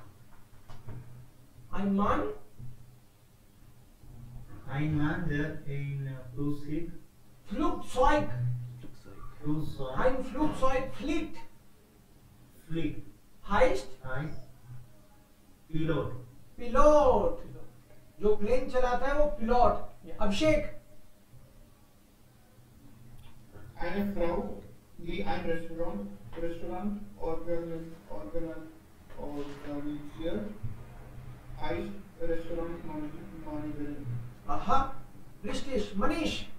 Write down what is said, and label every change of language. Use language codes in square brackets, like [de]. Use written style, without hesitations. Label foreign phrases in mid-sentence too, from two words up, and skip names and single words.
[de] Ein Mann. Ein Mann, der ein Flugzeug Flugzeug. Flugzeug Ein Flugzeug fliegt. fliegt, Heißt heißt Pilot. [hi] पिलोट. जो प्लेन चलाता है वो पिलोट. अभिषेक. [de] Eine Frau, die ein Restaurant organisiert, heißt Restaurant Managerin. Aha. Richtig. Manish.